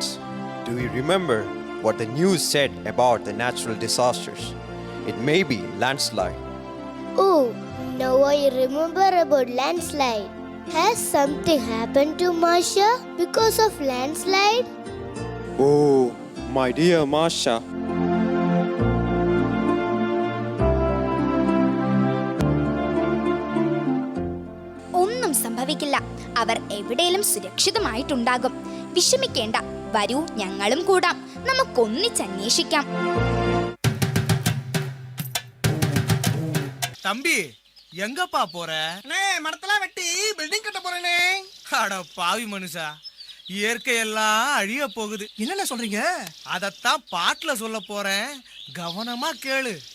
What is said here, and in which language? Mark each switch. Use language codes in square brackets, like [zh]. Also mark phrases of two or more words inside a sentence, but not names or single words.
[en] Do you remember what the news said about the natural disasters? It may be landslide. Oh, now I remember about landslide. Has something happened to Masha because of landslide? Oh, my dear Masha. [ml] ഒന്നും സംഭവിക്കില്ല. അവർ എവിടെയും സുരക്ഷിതമായിട്ടുണ്ടാകും. വിഷമിക്കേണ്ട. വരൂ, ഞങ്ങളും കൂടാം. നമുക്കൊന്നിച്ചന്വേഷിക്കാം. [ta] தம்பி எங்கப்பா போற? மரத்தெல்லாம் வெட்டி பில்டிங் கட்ட போறேனே. அட பாவி மனுஷா, இயற்கையெல்லாம் அழிய போகுது. என்னென்ன சொல்றீங்க? அதத்தான் பாட்டுல சொல்ல போறேன், கவனமா கேளு.